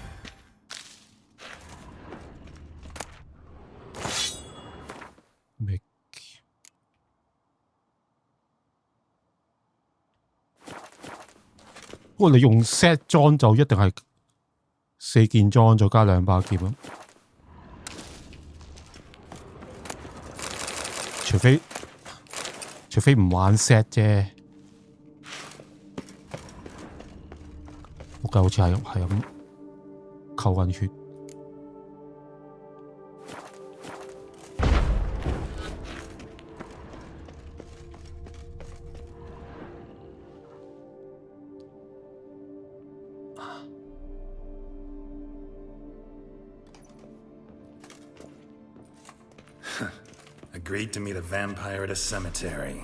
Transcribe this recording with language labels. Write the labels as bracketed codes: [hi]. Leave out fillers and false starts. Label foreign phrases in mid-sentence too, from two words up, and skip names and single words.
[yue] 不過你用 set 裝就一定係4件裝再加2把劍咯，除非唔玩 set 啫。我計好似係咁扣緊血。 [en] Agreed to meet a vampire at a cemetery.